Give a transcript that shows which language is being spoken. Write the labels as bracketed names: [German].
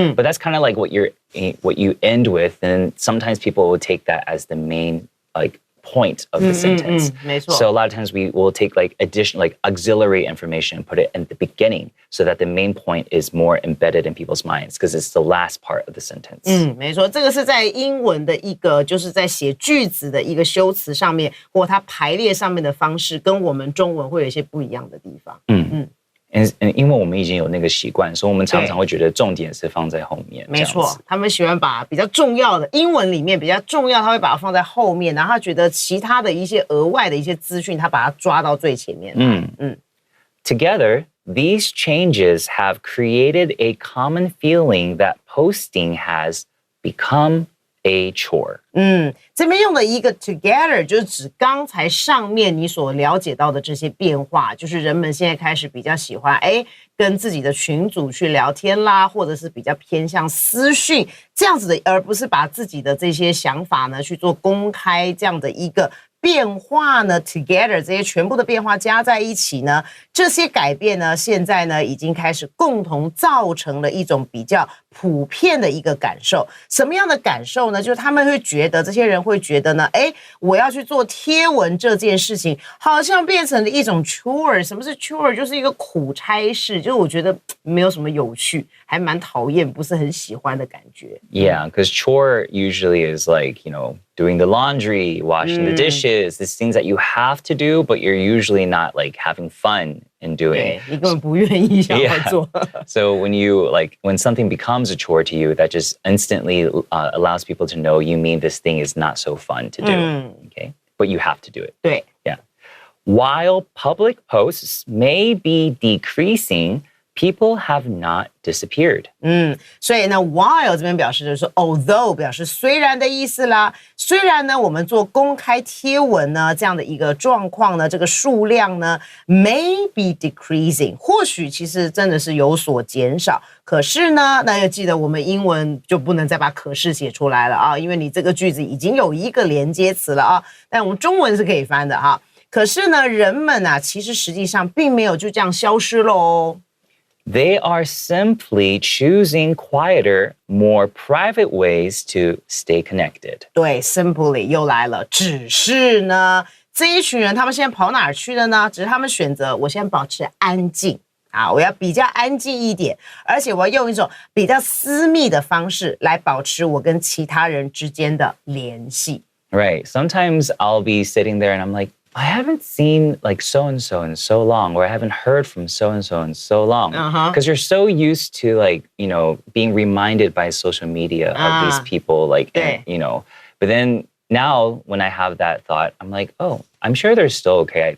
[English] But that's kind of like what you end with, and sometimes people will take that as the main point of the sentence. [Chinese] 没错。 [English] So a lot of times we will take additional auxiliary information and put it in the beginning so that the main point is more embedded in people's minds because it's the last part of the sentence. [Chinese] 没错，这个是在英文的一个，就是在写句子的一个修辞上面，或它排列上面的方式，跟我们中文会有一些不一样的地方。因为我们已经有那个习惯，所以我们常常会觉得重点是放在后面。没错，他们喜欢把比较重要的英文里面比较重要，他会把它放在后面，然后他觉得其他的一些额外的一些资讯，他把它抓到最前面。 [English] Together, these changes have created a common feeling that posting has become a chore. [Chinese] 这边用的一个 together 就是指刚才上面你所了解到的这些变化，就是人们现在开始比较喜欢跟自己的群组去聊天啦，或者是比较偏向私讯这样子的，而不是把自己的这些想法呢去做公开这样的一个变化呢 together 这些全部的变化加在一起呢，这些改变呢现在呢已经开始共同造成了一种比较普遍的一个感受。什么样的感受呢？就是他们会觉得，这些人会觉得呢，我要去做贴文这件事情好像变成了一种 chore。什么是 chore？就是一个苦差事，就是我觉得没有什么有趣，还蛮讨厌，不是很喜欢的感觉。 [English] Yeah, because chore usually is doing the laundry, washing the dishes, these things that you have to do, but you're usually not having fun in doing. [Chinese] 对，你根本不愿意想要做。 [English] So when something becomes a chore to you, that just instantly allows people to know you mean this thing is not so fun to do. Okay, but you have to do it. [Chinese] 对。 [English] Yeah. While public posts may be decreasing, people have not disappeared. [Chinese] 所以呢 while 这边表示就是说 although 表示虽然的意思啦。虽然呢我们做公开贴文呢这样的一个状况呢，这个数量呢 [English] may be decreasing， [Chinese] 或许其实真的是有所减少。可是呢，那要记得我们英文就不能再把可是写出来了啊，因为你这个句子已经有一个连接词了啊，但我们中文是可以翻的哈。可是呢，人们啊，其实实际上并没有就这样消失了哦。 [English] They are simply choosing quieter, more private ways to stay connected. [Chinese] 对 ，simply 又来了。只是呢，这一群人他们现在跑哪儿去了呢？只是他们选择，我先保持安静啊，我要比较安静一点，而且我要用一种比较私密的方式来保持我跟其他人之间的联系。 [English] Right. Sometimes I'll be sitting there and I'm like, I haven't seen so-and-so in so long, or I haven't heard from so-and-so in so long. Because you're so used to being reminded by social media of these people, but then now when I have that thought, I'm like, oh, I'm sure they're still okay.